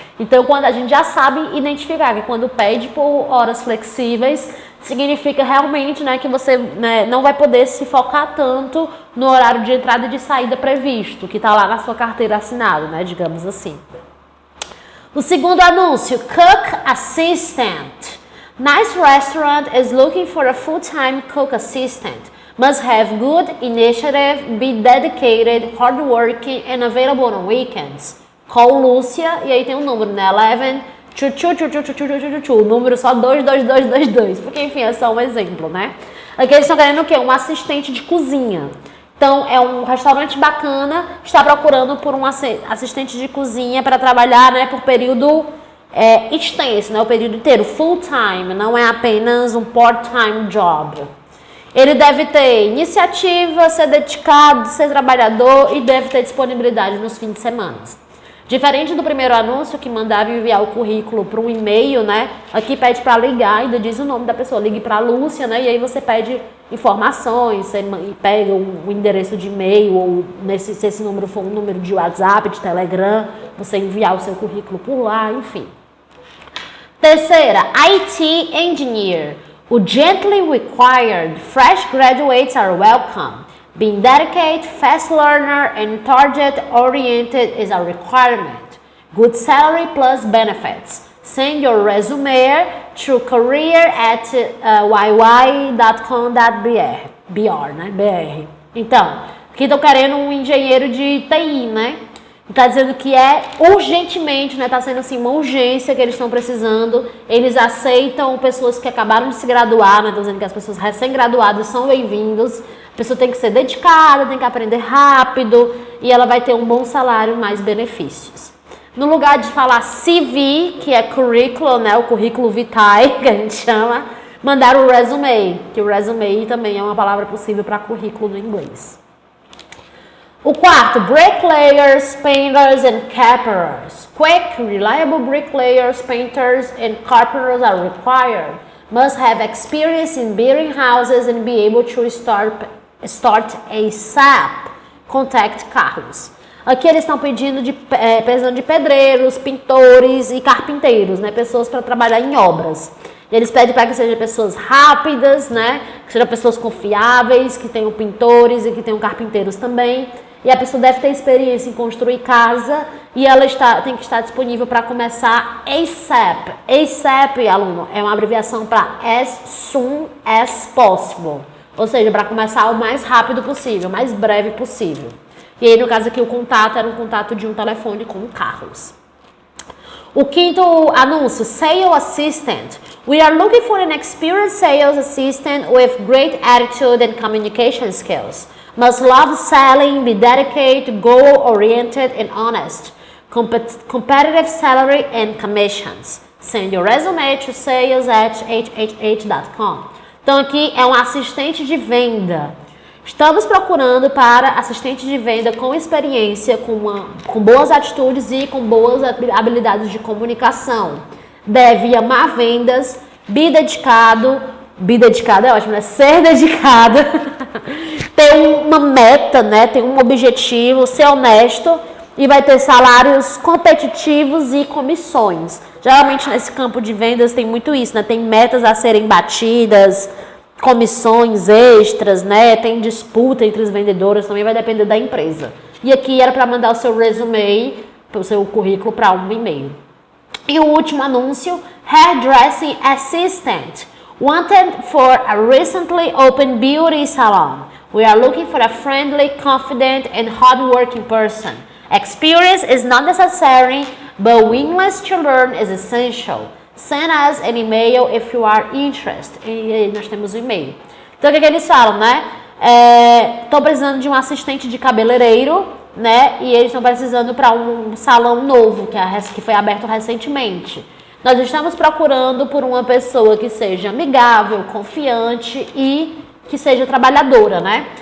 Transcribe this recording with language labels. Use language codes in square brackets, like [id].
[pt] Então, quando a gente já sabe identificar que quando pede por horas flexíveis, significa realmente, né, que você, né, não vai poder se focar tanto no horário de entrada e de saída previsto, que está lá na sua carteira assinada, né, digamos assim. O segundo anúncio, [en] Cook Assistant. Nice restaurant is looking for a full-time cook assistant. Must have good initiative, be dedicated, hardworking, and available on weekends. Call [pt] Lúcia, e aí tem um número, né? 11 o número só 22222, porque enfim, é só um exemplo, né? Aqui eles estão querendo o quê? Um assistente de cozinha. Então, é um restaurante bacana, está procurando por um assistente de cozinha para trabalhar, né, por período extenso, né, o período inteiro, full time, não é apenas um part-time job. Ele deve ter iniciativa, ser dedicado, ser trabalhador e deve ter disponibilidade nos fins de semana. Diferente do primeiro anúncio que mandava enviar o currículo para um e-mail, né? Aqui pede para ligar, ainda diz o nome da pessoa, ligue para a Lúcia, né? E aí você pede informações, você pega um endereço de e-mail ou se esse número for um número de WhatsApp, de Telegram, você enviar o seu currículo por lá, enfim. Terceira, IT Engineer. [en] O gently required, fresh graduates are welcome. Being dedicated, fast learner, and target-oriented is a requirement. Good salary plus benefits. Send your resume to career@yy.com.br, [pt] né? [en] BR. [pt] Então, aqui estão querendo um engenheiro de TI, né? Está dizendo que é urgentemente, né? Está sendo assim uma urgência que eles estão precisando. Eles aceitam pessoas que acabaram de se graduar, né? Estão dizendo que as pessoas recém-graduadas são bem-vindos. A pessoa tem que ser dedicada, tem que aprender rápido e ela vai ter um bom salário, mais benefícios. No lugar de falar CV, que é currículo, né? O currículo vitae, que a gente chama, mandaram o resume, que o resume também é uma palavra possível para currículo no inglês. O quarto, [en] bricklayers, painters and carpenters. Quick, reliable bricklayers, painters and carpenters are required. Must have experience in building houses and be able to start ASAP. Contact Carlos. [pt] Aqui eles estão precisando de pedreiros, pintores e carpinteiros, né? Pessoas para trabalhar em obras. Eles pedem para que sejam pessoas rápidas, né? Que sejam pessoas confiáveis, que tenham pintores e que tenham carpinteiros também. E a pessoa deve ter experiência em construir casa e ela tem que estar disponível para começar ASAP. ASAP, aluno, é uma abreviação para [en] as soon as possible. [pt] Ou seja, para começar o mais rápido possível, o mais breve possível. E aí, no caso aqui, o contato era um contato de um telefone com o Carlos. O quinto anúncio, [en] Sales Assistant. We are looking for an experienced sales assistant with great attitude and communication skills. Must love selling, be dedicated, goal-oriented, and honest. Competitive salary and commissions. Send your resume to sales@hhh.com. [pt] Então, aqui é um assistente de venda. Estamos procurando para assistente de venda com experiência, com boas atitudes e com boas habilidades de comunicação. Deve amar vendas, be dedicado é ótimo, né? Ser dedicado, ter uma meta, né? Ter um objetivo, ser honesto e vai ter salários competitivos e comissões. Geralmente nesse campo de vendas tem muito isso, né? Tem metas a serem batidas, comissões extras, né? Tem disputa entre os vendedores, também vai depender da empresa. E aqui era para mandar o seu resume, o seu currículo para um e-mail. E o último anúncio, [en] Hairdressing Assistant. Wanted for a recently opened beauty salon. We are looking for a friendly, confident, and hardworking person. Experience is not necessary, but willingness to learn is essential. Send us an email if you are interested. [pt] E aí nós temos o e-mail. Então o que eles falam, né? Estou precisando de um assistente de cabeleireiro, né? E eles estão precisando para um salão novo que foi aberto recentemente. Nós estamos procurando por uma pessoa que seja amigável, confiante e que seja trabalhadora, né?